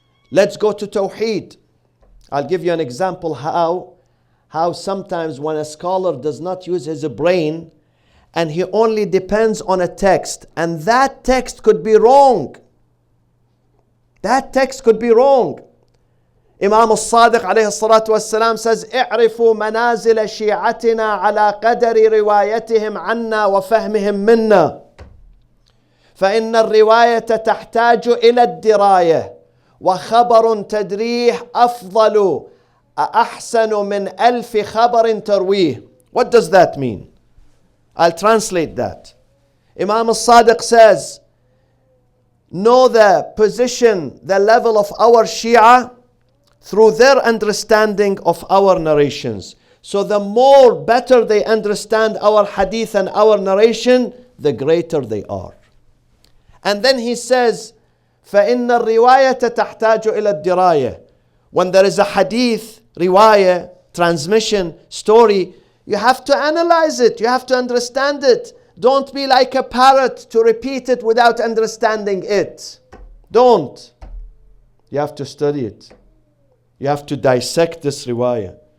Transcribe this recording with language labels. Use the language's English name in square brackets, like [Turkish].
[English] Let's go to Tawheed. I'll give you an example how sometimes when a scholar does not use his brain and he only depends on a text, and that text could be wrong. That text could be wrong. Imam al-Sadiq alayhi salatu wassalam says, [Arabic] اعرفوا منازل شيعتنا على قدر روايتهم عنا وفهمهم منا فإن الرواية تحتاج إلى الدراية وخبر تدريح أفضل أحسن من ألف خبر ترويه. [English] What does that mean? I'll translate that. Imam al-Sadiq says, know the position, the level of our Shia through their understanding of our narrations. So the more better they understand our hadith and our narration, the greater they are. And then he says, [Arabic] فَإِنَّ الرِّوَايَةَ تَحْتَاجُ إِلَى الدِّرَايَةِ. [English] When there is a hadith, riwayah, transmission, story, you have to analyze it, you have to understand it. Don't be like a parrot to repeat it without understanding it. Don't. You have to study it. You have to dissect this riwayah.